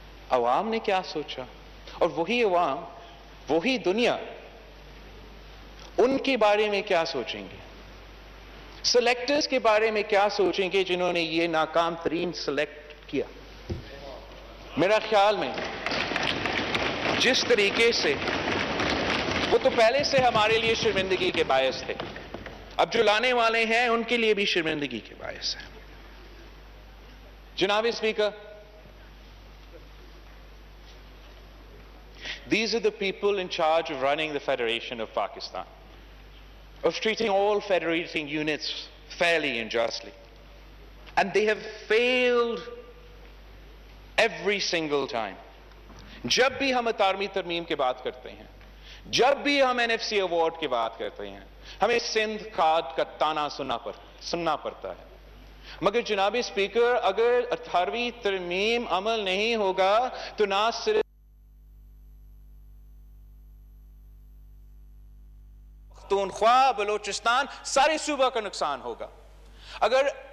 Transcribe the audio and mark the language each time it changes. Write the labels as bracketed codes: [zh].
[ur] عوام نے کیا سوچا؟ اور وہی عوام، وہی دنیا ان کے بارے میں کیا سوچیں گے؟ سلیکٹرز کے بارے میں کیا سوچیں گے جنہوں نے یہ ناکام ترین سلیکٹ کیا؟ میرا خیال میں جس طریقے سے وہ تو پہلے سے ہمارے لیے شرمندگی کے باعث تھے، اب جو لانے والے ہیں ان کے لیے بھی شرمندگی کے باعث ہے. جناب speaker, [en] these are the people in charge of running the Federation of Pakistan, of treating all federating units fairly and justly. And they have failed every single time. [ur] جب بھی ہم اطارمی ترمیم کی بات کرتے ہیں، جب بھی ہم NFC ایوارڈ کی بات کرتے ہیں، ہمیں سندھ کھاد کا تانا سننا پڑتا ہے. مگر جناب اسپیکر، اگر 18ویں ترمیم عمل نہیں ہوگا تو نہ صرف پختونخوا، بلوچستان، سارے صوبہ کا نقصان ہوگا. اگر